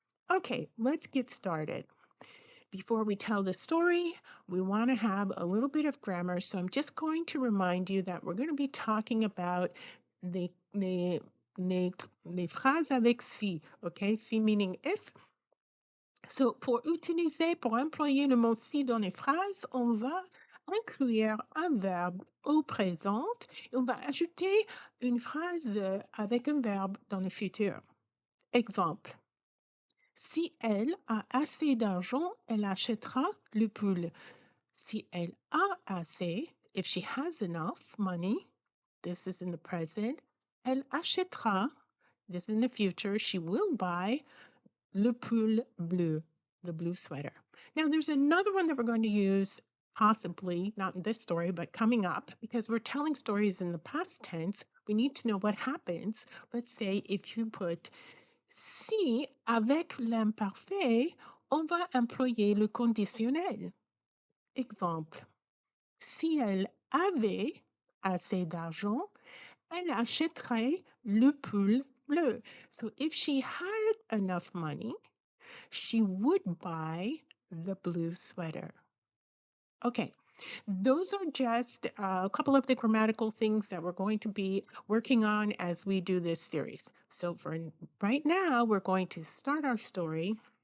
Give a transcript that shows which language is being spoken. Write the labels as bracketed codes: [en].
[en] Okay, let's get started. Before we tell the story, we want to have a little bit of grammar. So I'm just going to remind you that we're going to be talking about the [fr] les phrases avec si, [en] okay? Si meaning if. [fr] So, pour employer le mot si dans les phrases, on va inclure un verbe au présent et on va ajouter une phrase avec un verbe dans le futur. Exemple. Si elle a assez d'argent, elle achètera le pull. Si elle a assez, [en] if she has enough money, this is in the present, [fr] elle achètera, [en] this is in the future, she will buy [fr] le pull bleu, [en] the blue sweater. Now, there's another one that we're going to use, possibly, not in this story, but coming up, because we're telling stories in the past tense. We need to know what happens. Let's say if you put [fr] si avec l'imparfait, on va employer le conditionnel. Exemple. Si elle avait assez d'argent, elle achèterait le pull bleu. [en] So if she had enough money, she would buy the blue sweater. Okay, those are just a couple of the grammatical things that we're going to be working on as we do this series. So for right now, we're going to start our story.